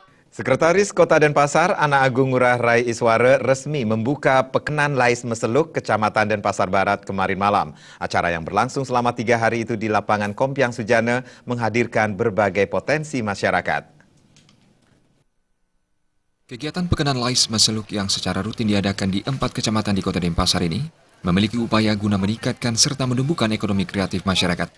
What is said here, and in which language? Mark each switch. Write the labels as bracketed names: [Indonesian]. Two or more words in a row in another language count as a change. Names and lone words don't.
[Indonesian] Sekretaris Kota Denpasar, Ana Agung Ngurah Rai Iswara resmi membuka Pekenan Lais Meseluk, Kecamatan Denpasar Barat kemarin malam. Acara yang berlangsung selama 3 hari itu di lapangan Kompiang Sujana menghadirkan berbagai potensi masyarakat. Kegiatan Pekenan Lais Meseluk yang secara rutin diadakan di 4 kecamatan di Kota Denpasar ini memiliki upaya guna meningkatkan serta menumbuhkan ekonomi kreatif masyarakat.